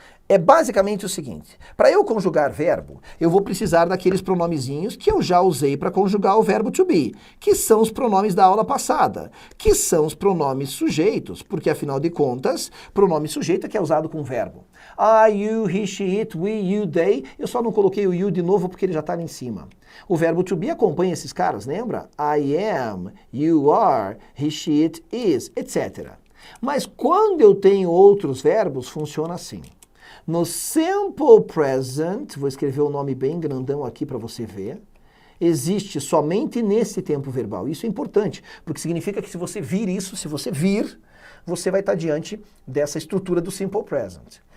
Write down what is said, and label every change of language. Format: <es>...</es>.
<pt>É basicamente o seguinte, para eu conjugar verbo, eu vou precisar daqueles pronomezinhos que eu já usei para conjugar o verbo to be, que são os pronomes da aula passada, que são os pronomes sujeitos, porque afinal de contas, pronome sujeito é que é usado com verbo.</pt> <en>I, you, he, she, it, we, you, they,</en> <pt>eu só não coloquei o you de novo porque ele já está ali em cima. O verbo to be acompanha esses caras, lembra?</pt> <en>I am, you are, he, she, it, is, etc.</en> <pt>Mas quando eu tenho outros verbos, funciona assim. No simple present, vou escrever o nome bem grandão aqui para você ver, existe somente nesse tempo verbal. Isso é importante, porque significa que se você vir isso, você vai estar diante dessa estrutura do simple present.</pt>